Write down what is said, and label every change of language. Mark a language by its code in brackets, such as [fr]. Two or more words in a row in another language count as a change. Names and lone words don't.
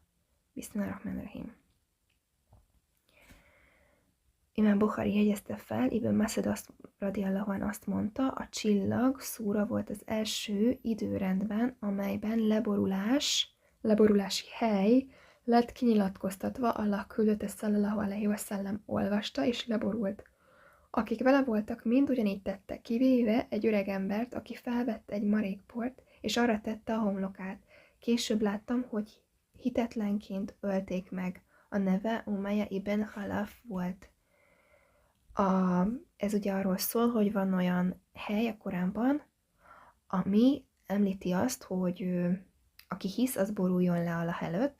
[hu] Bismillahirrahmanirrahim. Imám Bukhari jegyezte fel, Ibn Mas'ud [ar] رضي الله عنه [hu] azt mondta, a csillag szúra volt az első időrendben, amelyben leborulási hely lett kinyilatkoztatva, Allah küldötte [ar] صلى الله عليه وسلم [hu] olvasta és leborult. Akik vele voltak, mind ugyanígy tettek, kivéve egy öreg embert, aki felvette egy marékport, és arra tette a homlokát. Később láttam, hogy hitetlenként ölték meg. A neve Umayya ibn Khalaf volt. Ez ugye arról szól, hogy van olyan hely a Koránban, ami említi azt, hogy aki hisz, az boruljon le Allah előtt,